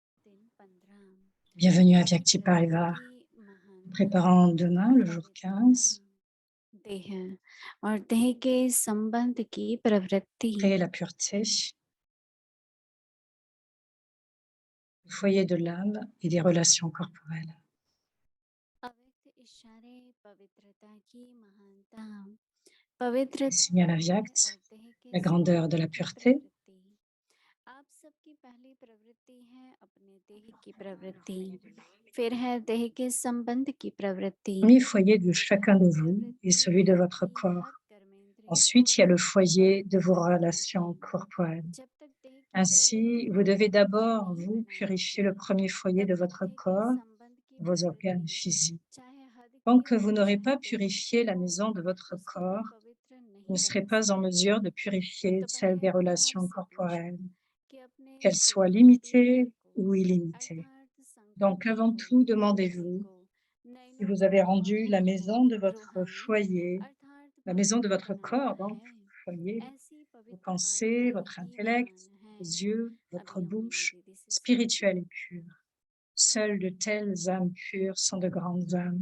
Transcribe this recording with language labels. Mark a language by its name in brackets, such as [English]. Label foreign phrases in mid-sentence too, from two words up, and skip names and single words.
[French] Bienvenue à Vyakti Parivar. Préparant demain, le jour 15, [Hindi] देह और देह के संबंध की प्रवृत्ति [French] créer la pureté, le foyer de l'âme et des relations corporelles. [Hindi] अव्यक्त इशारे पवित्रता की महानता पवित्रता [French] Signal à Vyakt, [Hindi] और देह के [French] la grandeur de la [Hindi] संबंध की [French] pureté, [Hindi] प्रवृत्ति आप सबकी पहली प्रवृत्ति है अपने देह की प्रवृत्ति फिर है देह के संबंध की प्रवृत्ति [French] le premier foyer de [Hindi] जो [French] chacun [Hindi] पहली [French] de vous est [Hindi] प्रवृत्ति [French] celui de votre [Hindi] आपकी [French] corps. [Hindi] हर कर्मेंद्रिय को [French] Ensuite, il y a le foyer de vos [Hindi] शुद्ध [French] relations [Hindi] बनाएगी [French] corporelles. [Hindi] जब तक देह की [French] Ainsi, [Hindi] प्रवृत्ति [French] vous [Hindi] को [French] devez [Hindi] शुद्ध [French] d'abord, [Hindi] नहीं [French] vous, purifier le [Hindi] बनाएगी [French] premier foyer [Hindi] तब [French] de [Hindi] तक [French] votre [Hindi] देह के [French] corps, [Hindi] संबंध की [French] vos organes [Hindi] प्रवृत्ति [French] physiques. [Hindi] चाहे हद [French] Tant [Hindi] की [French] que [Hindi] हो [French] vous n'aurez [Hindi] चाहे [French] pas [Hindi] देह की [French] purifié la [Hindi] हो [French] maison de votre [Hindi] उसे भी [French] corps, [Hindi] पवित्र [French] vous ne [Hindi] नहीं [French] serez [Hindi] बना [French] pas en [Hindi] सकते [French] mesure de purifier [Hindi] तो [French] celle des [Hindi] पहले अपने आप [French] relations [Hindi] से पूछो [French] corporelles, [Hindi] कि अपने [French] qu'elles soient [Hindi] शुरुआती [French] limitées [Hindi] घर को [French] ou illimitées. [Hindi] अर्थात [French] Donc, [Hindi] संकल्पों [French] avant [Hindi] को [French] tout, [Hindi] बुद्धि [French] demandez-vous [Hindi] को [French] si [Hindi] नयनों [French] vous [Hindi] को [French] avez [Hindi] और [French] rendu la [Hindi] मन को [French] maison de votre [Hindi] रूहानी [French] foyer, [Hindi] अर्थात [French] la maison de [Hindi] पवित्र [French] votre [Hindi] बनाया [French] corps, donc [Hindi] है [French] foyer, [Hindi] ऐसी [French] vos [Hindi] पवित्र [French] pensées, [Hindi] आत्मा [French] votre [Hindi] ही [French] intellect, [Hindi] महान है [French] vos yeux, votre [Hindi] अभी ओमनी [French] bouche, [Hindi] दीदी से सुनिए [French] spirituelle et pure. Seules de telles âmes pures sont de grandes âmes.